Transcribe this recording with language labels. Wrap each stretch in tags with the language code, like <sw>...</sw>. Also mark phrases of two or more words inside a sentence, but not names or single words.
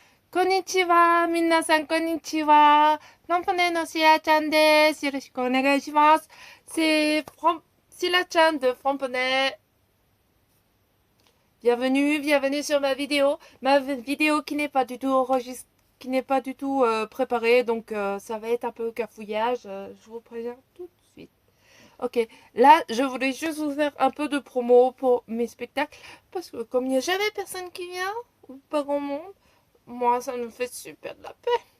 <ja>こんにちは。皆さん、こんにちは。ポンポネのシアちゃんです。よろしくお願いします。</ja> <fr>C'est la chaîne de Framponnet. Bienvenue, bienvenue sur ma vidéo. Ma vidéo qui n'est pas du tout enregistrée, qui n'est pas du tout préparée, donc ça va être un peu cafouillage. Je vous préviens tout de suite. Ok, là, je voulais juste vous faire un peu de promo pour mes spectacles, parce que comme il n'y a jamais personne qui vient, ou pas grand monde, moi, ça me fait super de la peine.</fr>